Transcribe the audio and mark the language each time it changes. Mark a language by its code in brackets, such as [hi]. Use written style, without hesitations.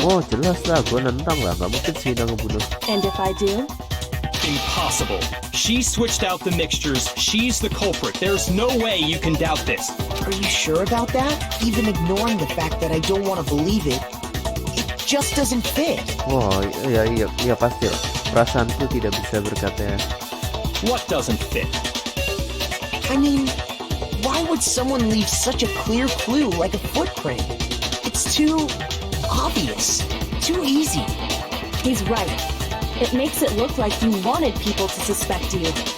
[id] Oh, jelas lah, gue nentang lah. Gak mungkin sih Hina ngebunuh. [en] And if I do? Impossible. She switched out the mixtures. She's the culprit. There's no way you can doubt this. Are you sure about that? Even ignoring the fact that I don't want to believe it, it just doesn't fit. [id] Wah, iya pasti lah. Perasaanku tidak bisa berkata. [en] What doesn't fit? I mean, why would someone leave such a clear clue like a footprint? It's too obvious, too easy. He's right. It makes it look like you wanted people to suspect you.